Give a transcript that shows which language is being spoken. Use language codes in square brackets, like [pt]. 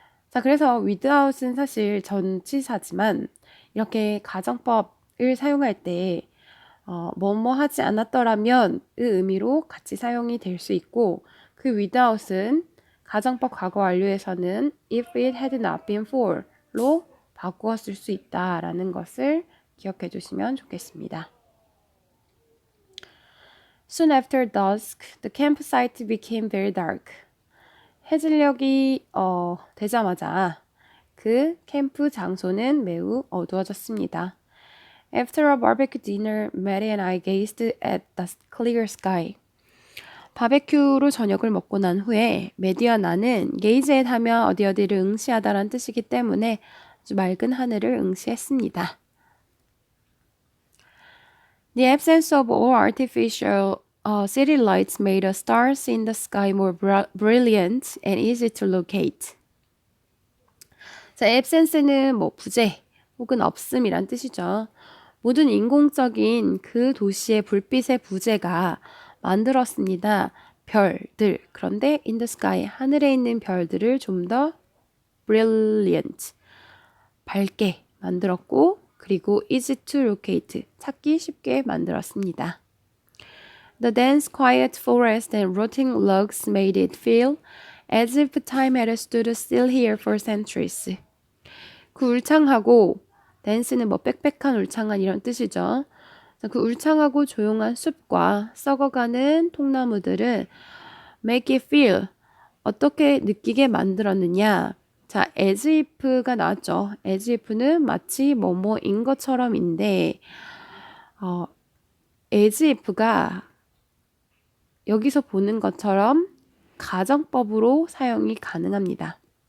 [ko] 자, 그래서 without은 사실 전치사지만 이렇게 가정법을 사용할 때 뭐뭐 하지 않았더라면 의 의미로 같이 사용이 될 수 있고 그 without은 가정법 과거 완료에서는 [en] if it had not been for [ko] 로 바꾸어 쓸 수 있다라는 것을 기억해 주시면 좋겠습니다. [en] Soon after dusk, the campsite became very dark. [ko] 해질녘이 되자마자 그 캠프 장소는 매우 어두워졌습니다. [en] After a barbecue dinner, Mary and I gazed at the clear sky. [ko] 바베큐로 저녁을 먹고 난 후에 메디와 나는 [en] gaze at [ko] 하면 어디를 응시하다란 뜻이기 때문에 아주 맑은 하늘을 응시했습니다. [en] The absence of all artificial city lights made the stars in the sky more brilliant and easy to locate. [ko] 자, absence는 뭐 부재 혹은 없음이란 뜻이죠. 모든 인공적인 그 도시의 불빛의 부재가 만들었습니다. 별들. 그런데 [en] in the sky, [ko] 하늘에 있는 별들을 좀 더 brilliant, 밝게 만들었고 그리고 [en] easy to locate, [ko] 찾기 쉽게 만들었습니다. [en] The dense, quiet forest and rotting logs made it feel as if time had stood still here for centuries. [ko] 그 울창하고 dense는 뭐 빽빽한, 울창한 이런 뜻이죠. 그 울창하고 조용한 숲과 썩어가는 통나무들은 [en] make it feel [ko] 어떻게 느끼게 만들었느냐. 자, [en] as if [ko] 가 나왔죠. as if는 마치 뭐뭐인 것처럼인데 as if가 여기서 보는 것처럼 가정법으로 사용이 가능합니다.